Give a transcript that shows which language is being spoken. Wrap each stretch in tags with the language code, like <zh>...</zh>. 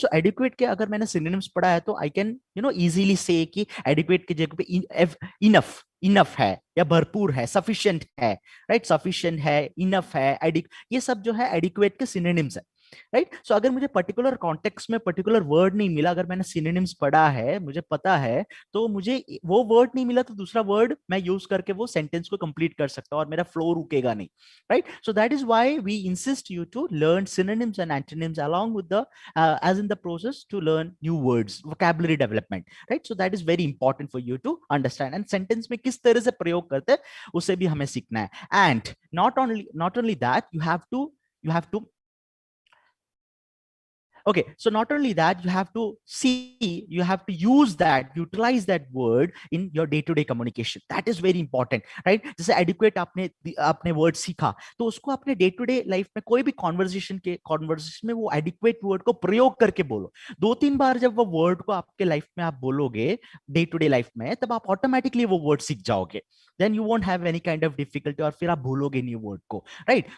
<hi>सो adequate के अगर मैंने सिनोनिम्स पढ़ा है तो</hi> <en>I can easily say</en> <hi>कि एडिक्वेट की जगह पे इनफ, इनफ है, या भरपूर है, सफिशिएंट है, राइट, सफिशिएंट है, इनफ है, ये सब जो है एडिक्वेट के सिनोनिम्स है, राइट। सो अगर मुझे पर्टिकुलर कॉन्टेक्स्ट में पर्टिकुलर वर्ड नहीं मिला, अगर मैंने सिनोनिम्स पढ़ा है, मुझे पता है, तो मुझे वो वर्ड नहीं मिला तो दूसरा वर्ड मैं यूज करके वो सेंटेंस को कंप्लीट कर सकता हूं और मेरा फ्लो रुकेगा नहीं, right.</hi> <en>So that is why we insist you to learn synonyms and antonyms along with the as in the process to learn new words, vocabulary development, right? So that is very important for you to understand,</en> <hi>and sentence में किस तरह से प्रयोग करते हैं उसे भी हमें सीखना है।</hi> <en>And not only that, you have to okay, so not only that, you have to utilize that word in your day to day communication. That is very important, right?</en> <hi>जैसे adequate आपने word सीखा, तो उसको अपने day to day life में कोई भी conversation में वो adequate word को प्रयोग करके बोलो। 2-3 बार जब वो word को आपके life में आप बोलोगे day to day life में, तब आप automatically वो word सीख जाओगे,</hi> <en>then you won't have any kind of difficulty,</en> <hi>और फिर आप भूलोगे new word को, right?</hi>